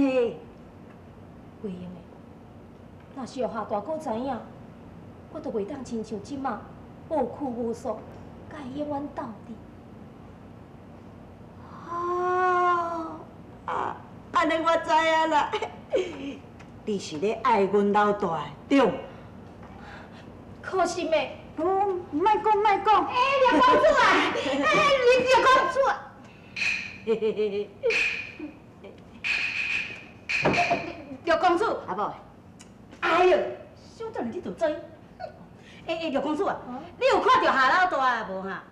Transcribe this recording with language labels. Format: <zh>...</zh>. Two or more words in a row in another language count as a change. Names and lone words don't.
<nan>袂用的，若是互下大哥知影，我都袂当亲像即马无拘无束，甲伊永远斗阵。安尼我知影啦，你是咧爱阮老大的，对？可惜的。莫讲。哎，陆公主啊！哎，陆公主啊！陆公主，阿宝，哎呦，小等你就知。陆公主啊，你有看到夏老大啊无哈？</nan>